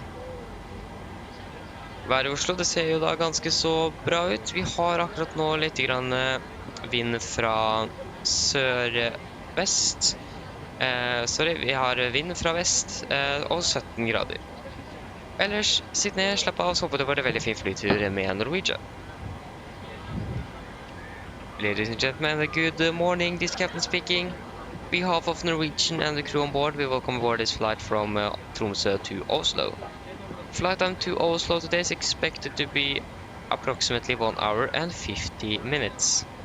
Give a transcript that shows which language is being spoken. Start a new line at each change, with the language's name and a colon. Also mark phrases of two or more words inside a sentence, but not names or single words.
Norwegian: Været i Oslo, det ser jo da ganske så bra ut. Vi har akkurat nå litt grann vind fra sør-vest. Vi har vind fra vest og 17 grader. Ellers, sitt ned, slapp av, så håper det var en veldig fin flytur med Norwegian.
English: Ladies and gentlemen, good morning, this is Captain speaking. On behalf of Norwegian and the crew on board, we welcome aboard this flight from Tromsø to Oslo. Flight time to Oslo today is expected to be approximately 1 hour and 50 minutes.